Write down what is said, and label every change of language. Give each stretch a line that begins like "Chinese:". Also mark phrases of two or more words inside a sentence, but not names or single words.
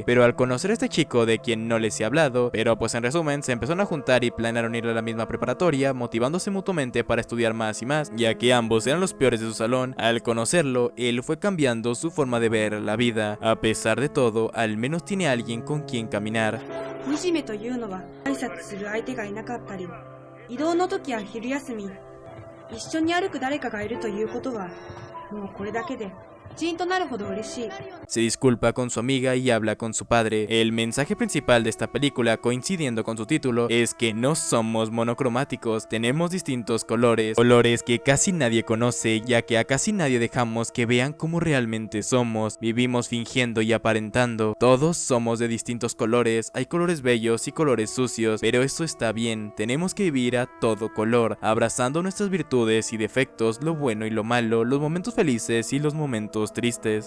Spanish: Pero al conocer a este chico de quien no les he hablado, pero pues en resumen se empezaron a juntar y planearon ir a la misma preparatoria, motivándose mutuamente para estudiar más y más, ya que ambos eran los peores de su salón. Al conocerlo, él fue cambiando su forma de ver la vida. A pesar de todo, al menos tiene alguien con quien caminar.
Japanese: 惨めというのは挨拶する相手がいなかったり、移動の時や昼休み、一緒に歩く誰かがいるということは、もうこれだけでジーンとなるほど嬉しい。
Spanish: Se disculpa con su amiga y habla con su padre. El mensaje principal de esta película, coincidiendo con su título, es que no somos monocromáticos, tenemos distintos colores, colores que casi nadie conoce, ya que a casi nadie dejamos que vean cómo realmente somos. Vivimos fingiendo y aparentando. Todos somos de distintos colores, hay colores bellos y colores sucios, pero eso está bien, tenemos que vivir a todo color, abrazando nuestras virtudes y defectos, lo bueno y lo malo, los momentos felices y los momentos tristes.